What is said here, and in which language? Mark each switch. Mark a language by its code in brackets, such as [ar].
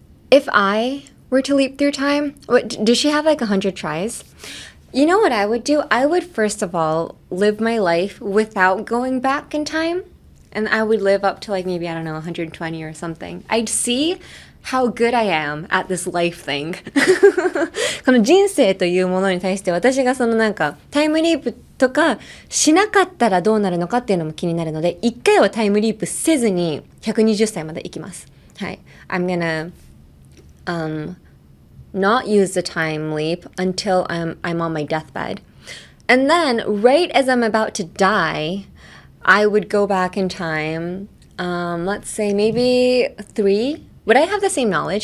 [en] If I were to leap through time, does she have like 100 tries? You know what I would do? I would first of all live my life without going back in time. And I would live up to like maybe, I don't know, 120 or something. I'd see how good I am at this life thing. [ja] この人生というものに対して私がそのなんかタイムリープとかしなかったらどうなるのかっていうのも気になるので、一回はタイムリープせずに120歳まで行きます。はい。 [en] I'm gonna not use the time leap until I'm on my deathbed. And then right as I'm about to die, I would go back in time, let's say maybe 3. Would I have the same knowledge?